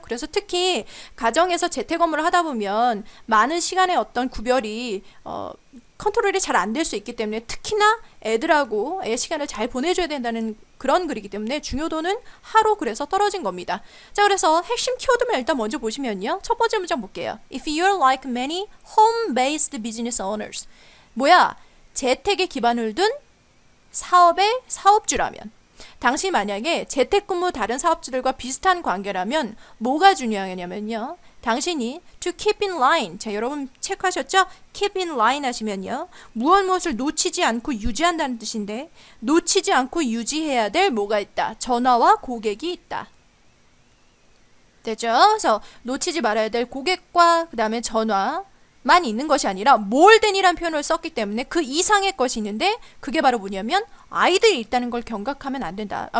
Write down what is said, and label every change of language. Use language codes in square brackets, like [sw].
[ko] 그래서 특히 가정에서 재택 업무를 하다 보면 많은 시간의 어떤 구별이 컨트롤이 잘 안 될 수 있기 때문에 특히나 애들하고 애 시간을 잘 보내줘야 된다는 그런 글이기 때문에 중요도는 하루 그래서 떨어진 겁니다. 자, 그래서 핵심 키워드만 일단 먼저 보시면요. 첫 번째 문장 볼게요. [en] If you're like many home-based business owners. [ko] 뭐야? 재택에 기반을 둔 사업의 사업주라면 당시 만약에 재택근무 다른 사업주들과 비슷한 관계라면 뭐가 중요하냐면요. 당신이 [en] to keep in line. [ko] 자, 여러분 체크하셨죠? [en] keep in line [ko] 하시면요. 무엇을 놓치지 않고 유지한다는 뜻인데 놓치지 않고 유지해야 될 뭐가 있다. 전화와 고객이 있다. 되죠? 그래서 놓치지 말아야 될 고객과 그 다음에 전화 만 있는 것이 아니라 more than이란 표현을 썼기 때문에 그 이상의 것이 있는데 그게 바로 뭐냐면 아이들이 있다는 걸 경각하면 안 된다.